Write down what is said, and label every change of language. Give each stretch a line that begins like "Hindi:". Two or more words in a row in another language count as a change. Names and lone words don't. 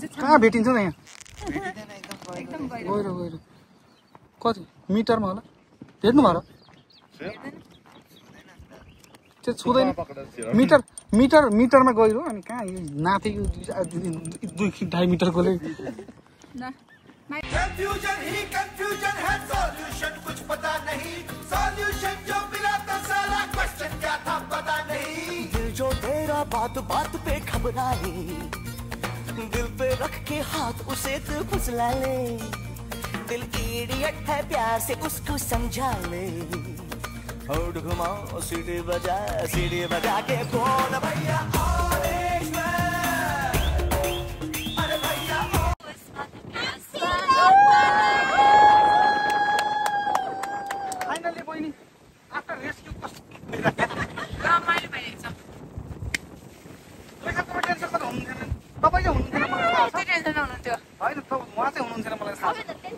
Nepali: कहाँ भेटिन्छ त यहाँ भेटिँदैन एकदम एकदम गएर कति मिटरमा होला भेट्नु भयो र त्यो छुँदैन मिटरमा गइरहो अनि कहाँ नाथे 2.5 मिटरकोले
Hindi: कंफ्यूजन ही कंफ्यूजन है सॉल्यूशन कुछ पता नहीं सॉल्यूशन जो मिला तो सारा क्वेश्चन क्या था पता नहीं दिल जो तेरा बात बात पे घबराए दिल पे रख के हाथ उसे तू फुसला ले दिल इडियट है प्यार से उसको समझा ले होड़ घुमाओ सीढ़ी बजा के कौन भैया
Nepali: फाइनली बहिनी
English: after rescue
Nepali: तपाईँले हुनुहुन्थेन मलाई थाहा छ होइन उहाँ चाहिँ हुनुहुन्थेन मलाई थाहा छ